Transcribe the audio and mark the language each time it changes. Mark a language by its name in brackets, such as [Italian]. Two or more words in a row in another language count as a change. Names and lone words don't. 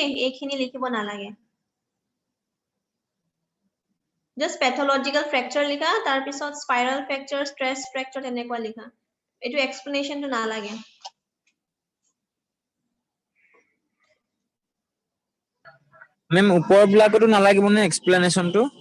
[Assamese] এইখিনি লিখিব নালাগে। [English] Just pathological fracture [Assamese] লিখা, তাৰ পিছত [English] spiral fracture, stress fracture [Assamese] এনেকুৱা লিখা। এইটো explanation টো নালাগে। মেম ওপৰ বিলাকতো নালাগিব নে এক্সপ্লেনেশনটো?